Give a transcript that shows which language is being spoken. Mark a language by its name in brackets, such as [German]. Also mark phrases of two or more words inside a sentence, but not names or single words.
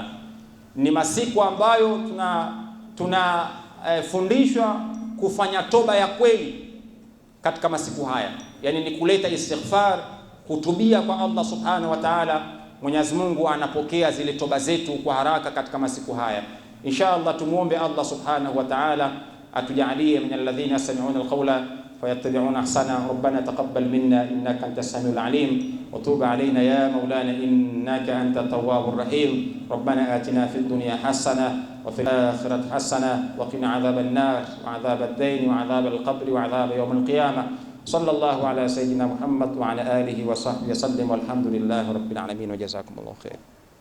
[Swahili] Ni masiku ambayo tunafundishwa kufanya toba ya kweli katika masiku haya, yani ni kuleta istighfar, kutubia kwa Allah [Arabic] سبحانه وتعالى. [Swahili] Mwenyezi Mungu anapokea zile toba zetu kwa haraka katika masiku haya. [Arabic] إن شاء الله tumuombe الله سبحانه وتعالى atujalie من الذين يستمعون القول فيتبعون أحسنه. ربنا تقبل منا إنك أنت السميع العليم وتب علينا يا مولانا إنك أنت التواب الرحيم. ربنا آتنا في الدنيا حسنة وفي الآخرة حسنة وقنا عذاب النار وعذاب الدين وعذاب القبر وعذاب يوم القيامة. صلى الله على سيدنا محمد وعلى آله وصحبه وسلم والحمد لله رب العالمين وجزاكم الله خير.